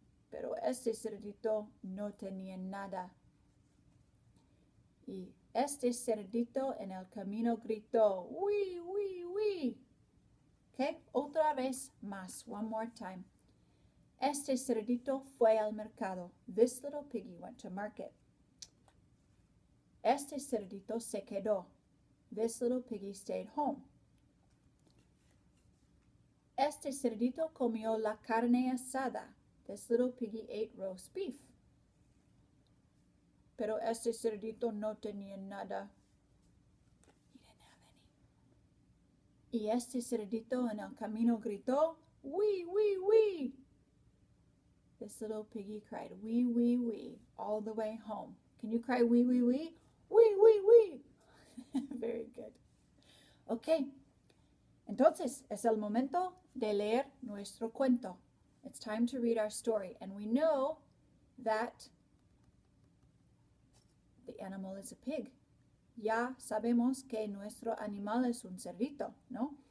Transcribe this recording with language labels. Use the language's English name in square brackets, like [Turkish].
[Spanish] Pero este cerdito no tenía nada. Y este cerdito en el camino gritó, ¡wii, wii, wii! Okay, otra vez más, [English] one more time. [Spanish] Este cerdito fue al mercado. [English] This little piggy went to market. [Spanish] Este cerdito se quedó. [English] This little piggy stayed home. [Spanish] Este cerdito comió la carne asada. [English] This little piggy ate roast beef. [Spanish] Pero este cerdito no tenía nada. [English] He didn't have any. [Spanish] Y este cerdito en el camino gritó, ¡wii, wii, wii! [English] This little piggy cried, wee, wee, wee, all the way home. Can you cry wee, wee, wee? Wee, wee, wee. Very good. Okay. [Spanish] Entonces, es el momento de leer nuestro cuento. [English] It's time to read our story. And we know that the animal is a pig. [Spanish] Ya sabemos que nuestro animal es un cerdito, ¿no?